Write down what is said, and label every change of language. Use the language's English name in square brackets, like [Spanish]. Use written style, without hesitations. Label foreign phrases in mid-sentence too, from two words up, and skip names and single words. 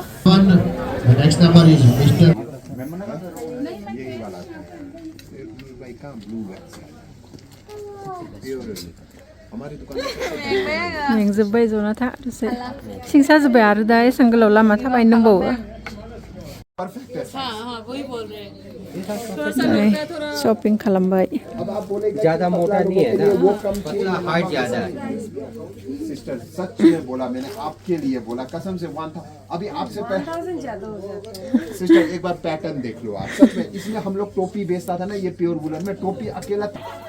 [English] Next number is Mr. [Bodo] मेंजोब्बाय जना था दसे सिंसा जोब्बाय आरो दा एसां गोलाव लामा थाबायनो दंबावो। शॉपिंग खालामबाय। [Hindi] ज्यादा मोटा नहीं है ना, पतला हाइट ज्यादा है। सिस्टर सच में बोला, मैंने आपके लिए बोला, कसम से 1 था। अभी आपसे सिस्टर एक बार पैटर्न देख लो आप, सच में। इसमें हम लोग टोपी बेचता था ना, ये [English] pure woolen [Hindi] में टोपी अकेला था।